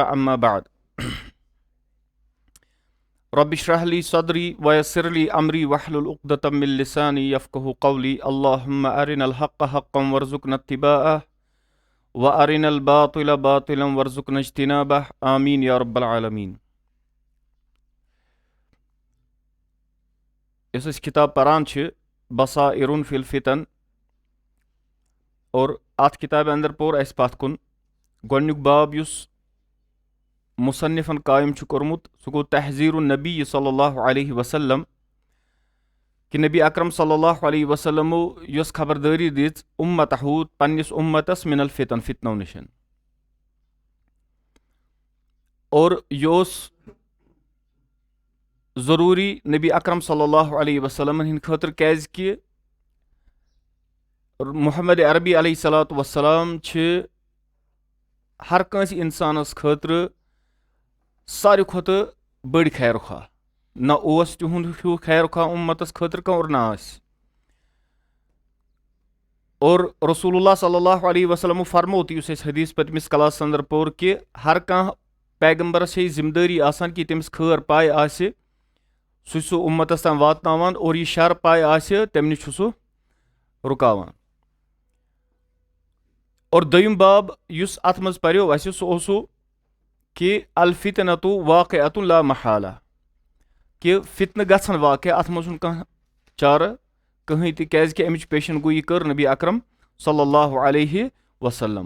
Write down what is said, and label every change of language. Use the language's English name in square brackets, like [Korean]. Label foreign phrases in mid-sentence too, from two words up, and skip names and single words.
[Arabic] أما بعد، رب اشرح لي صدري ويسر لي أمري واحلل عقدة من لساني يفقهوا قولي. اللهم أرنا الحق حقا وارزقنا اتباعه وأرنا الباطل باطلا وارزقنا اجتنابه. آمين يا رب العالمين. [Kashmiri] یُس أسۍ کِتاب پران چھِ [Arabic] بصائر فی الفتن، [Kashmiri] اور اَتھ کِتابہِ اندر پوٚر اَسہِ پتھ کُن گۄڈنیُک باب یُس مُصنِفن قٲیِم چھُ کوٚرمُت سُہ گوٚو [Arabic] تحذیٖر النبی صلی اللہ علیہ وسلم، [Kashmiri] کہِ نبی اکرم [Arabic] صلی اللہ علیہ وسلمو [Kashmiri] یۄس خبردٲری دِژ اُمتہو پننِس اُمتس [Arabic] من الفتن [Kashmiri] فتنو نِشن، اور یہِ اوس ضروٗری نبی اکرم [Arabic] صلی اللہ علیہ وسلمن [Kashmiri] ہٕنٛدِ خٲطرٕ، کیازِ کہِ محمد عربی [Arabic] علیہ الصلوۃ والسلام [Kashmiri] چھِ ہر کٲنٛسہِ اِنسانس خٲطرٕ ساروی کھۄتہٕ بٔڑۍ خیر خواہ. نہ اوس تِہُنٛد ہیوٗ خیر خواہ اُمتس خٲطرٕ کانٛہہ اور نہ آسہِ. اور رسول اللہ [Arabic] صلی اللہ علیہ وسلمو [Kashmiri] فرمو تہِ یُس اَسہِ حدیث پٔتمِس کلاسس انٛدر پوٚر کہِ ہر کانٛہہ پیغمبرس چھِ یہِ ذمہٕ دٲری آسان کہِ تٔمِس خٲر پاے آسہِ سُہ چھُ سُہ اُمتس تام واتناوان، اور یہِ شر پاے آسہِ تمہِ نِش چھُ سُہ رُکاوان. اور دوٚیِم باب یُس اتھ منٛز پریو اسہِ سُہ اوسُو کہِ [Arabic] الفتنتُ واقعۃ لا محالہ، [Kashmiri] کہِ فتنہٕ گژھن واقع، اتھ منٛز چھُنہٕ کانٛہہ چارٕ کٕہٕنۍ تہِ، کیازِ کہِ امِچ پیشن گویی کٔر نبی اکرم [Arabic] صلی اللہ علیہ وسلمو.